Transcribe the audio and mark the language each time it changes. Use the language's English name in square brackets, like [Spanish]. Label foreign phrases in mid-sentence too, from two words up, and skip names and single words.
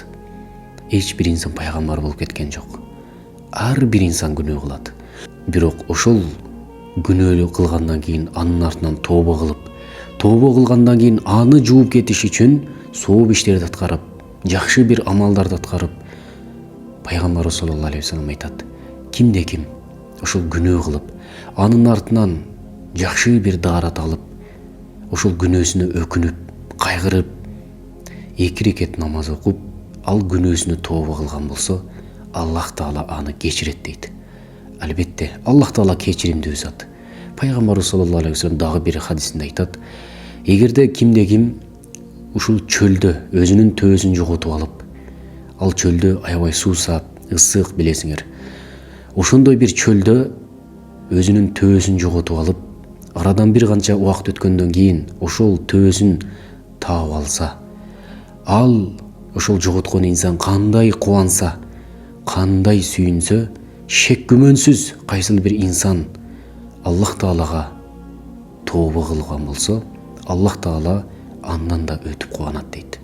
[Kyrgyz] Эч бир инсан пайгамбар болуп кеткен жок. Ар бир инсан күнөө кылат. Бирок ошол күнөө кылгандан кийин анын артынан тооба кылгандан кийин аны жууп кетиш үчүн сооп иштерди аткарып, жакшы бир амалдарды аткарып, пайгамбарыбыз [Arabic] صلى الله عليه وسلم [Kyrgyz] айтат: кимде-ким ошол күнөө кылып, анын артынан жакшы бир даарат алып, ошол күнөөсүнө өкүнүп, кайгырып, 2 рекет намаз окуп, ал күнөөсүнө тооба кылган болсо, Аллах Таала аны кечирет дейт. Албетте, Аллах Таала кечиримдүү зат. Пайгамбарыбыз [Arabic] صلى الله عليه وسلم [Kyrgyz] дагы бир хадисинде айтат: эгерде кимде-ким ушул чөлдө өзүнүн төөсүн жоготуп алып, ал чөлдө аябай суусап, ысык, билесиңер. Ошондой бир чөлдө өзүнүн төөсүн жоготуп алып, арадан бир канча убакыт өткөндөн кийин ошол төөсүн таап алса, ал ошол жоготкон инсан кандай кубанса, кандай сүйүнсө, шек күмөнсүз кайсыл бир инсан Аллах Таалага тооба кылган болсо, Аллах Таала андан да өтүп кубанат дейт.